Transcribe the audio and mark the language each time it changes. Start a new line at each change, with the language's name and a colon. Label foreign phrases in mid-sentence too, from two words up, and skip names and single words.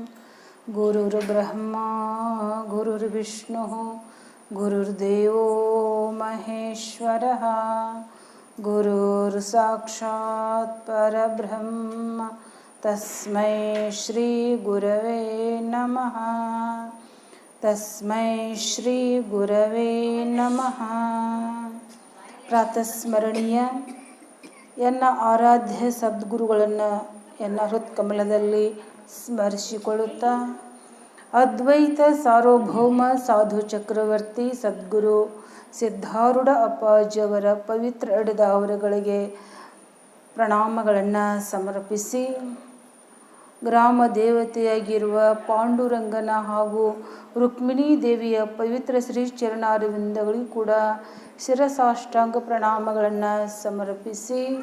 Sanskrit: गुरुर्ब्रह्मा गुरुर्विष्णुः गुरुर्देवो महेश्वरः गुरुर्साक्षात् परब्रह्म तस्मै श्रीगुरवे नमः। तस्मै श्रीगुरवे नमः।
Kannada: ಪ್ರಾತಸ್ಮರಣೀಯ ಎನ್ನ ಆರಾಧ್ಯ ಸದ್ಗುರುಗಳನ್ನು ಎನ್ನ ಹೃತ್ಕಮಲದಲ್ಲಿ ಸ್ಮರಿಸಿಕೊಳ್ಳುತ್ತಾ ಅದ್ವೈತ ಸಾರ್ವಭೌಮ ಸಾಧು ಚಕ್ರವರ್ತಿ ಸದ್ಗುರು ಸಿದ್ಧಾರೂಢ ಅಪ್ಪಾಜಿಯವರ ಪವಿತ್ರ ಅಡಿದಾವರಗಳಿಗೆ ಪ್ರಣಾಮಗಳನ್ನು ಸಮರ್ಪಿಸಿ ಗ್ರಾಮ ದೇವತೆಯಾಗಿರುವ ಪಾಂಡುರಂಗನ ಹಾಗೂ ರುಕ್ಮಿಣೀ ದೇವಿಯ ಪವಿತ್ರ ಶ್ರೀ ಚರಣಾರವಿಂದಗಳಿಗೂ ಕೂಡ ಶಿರಸಾಷ್ಟಾಂಗ ಪ್ರಣಾಮಗಳನ್ನು ಸಮರ್ಪಿಸಿ